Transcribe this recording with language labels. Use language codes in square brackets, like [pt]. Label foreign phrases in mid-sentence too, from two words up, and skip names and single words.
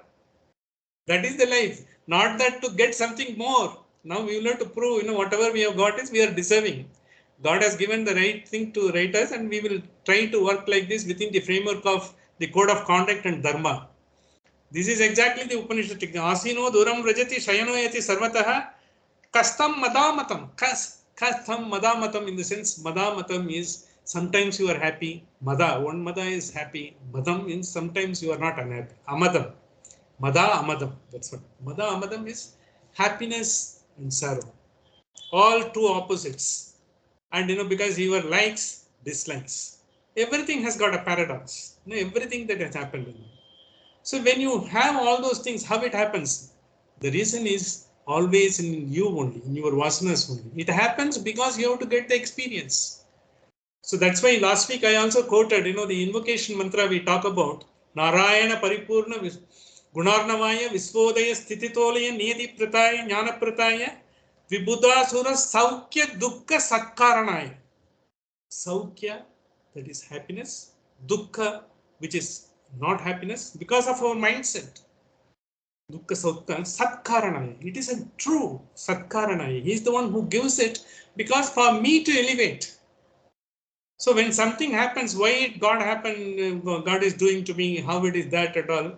[en] That is the life. Not that to get something more. Now we will have to prove, whatever we have got is we are deserving. God has given the right thing to write us, and we will try to work like this within the framework of the code of conduct and dharma. This is exactly the Upanishad. [sa] Asino duram rajati shayano yati sarvataha kastam madamatam. Kastam madamatam, [en] in the sense, madamatam is sometimes you are happy. Mada, one mada is happy. Madam means sometimes you are not unhappy. [sa] Amadam. Mada amadam. [en] That's what. Mada amadam is happiness and sorrow. All two opposites. And because your likes, dislikes. Everything has got a paradox. Everything that has happened. So when you have all those things, how it happens? The reason is always in you only, in your vasanas only. It happens because you have to get the experience. So that's why last week I also quoted, the invocation mantra we talk about. [sa] Narayana Paripurna Gunarnavaya Visvodaya Stititolaya Niyati Prataya Jnana Prataya Vibudasura Saukya Dukkha Satkaranaya. Saukya, [en] that is happiness, dukkha, which is not happiness, because of our mindset. [sa] Dukkha Saukha Satkaranaya. [en] It is a true Satkaranaya. He is the one who gives it because for me to elevate. So when something happens, why it God happened, God is doing to me, how it is that at all.